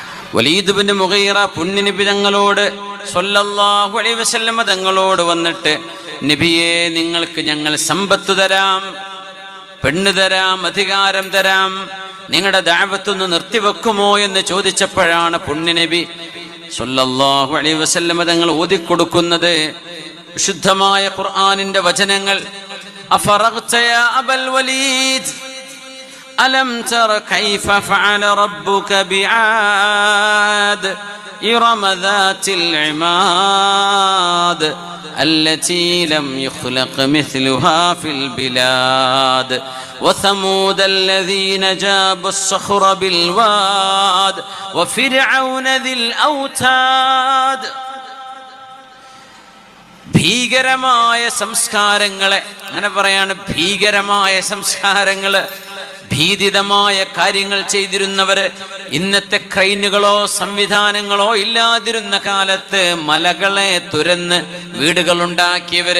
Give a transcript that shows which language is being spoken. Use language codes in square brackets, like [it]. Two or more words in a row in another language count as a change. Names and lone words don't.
[ml] വലീദ് ബിൻ മുഗീറ പുണ്യനബി തങ്ങളോട് [ar] صلى الله عليه وسلم [ml] തങ്ങളോട് വന്നിട്ട്, നബിയെ, നിങ്ങൾക്ക് ഞങ്ങൾ സമ്പത്ത് തരാം, പെണ്ണ് തരാം, അധികാരം തരാം, നിങ്ങളുടെ ദഅവത്തൊന്ന് നിർത്തിവെക്കുമോ എന്ന് ചോദിച്ചപ്പോഴാണ് പുണ്യനബി [ar] صلى الله عليه وسلم [ml] തങ്ങൾ ഓതിക്കൊടുക്കുന്നത് വിശുദ്ധമായ ഖുർആനിന്റെ വചനങ്ങൾ. [ar] أفرغت يا أبا الوليد ألم تر كيف فعل ربك بعاد إرم ذات العماد التي لم يخلق مثلها في البلاد وثمود الذين جابوا الصخر بالواد وفرعون ذي الأوتاد. [ml] ഭീകരമായ സംസ്കാരങ്ങളെ, അങ്ങനെ പറയാണ്, ഭീകരമായ സംസ്കാരങ്ങള്, ഭീതിതമായ കാര്യങ്ങൾ ചെയ്തിരുന്നവര്, ഇന്നത്തെ ക്രെയിനുകളോ സംവിധാനങ്ങളോ ഇല്ലാതിരുന്ന കാലത്ത് മലകളെ തുരന്ന് വീടുകൾ ഉണ്ടാക്കിയവര്.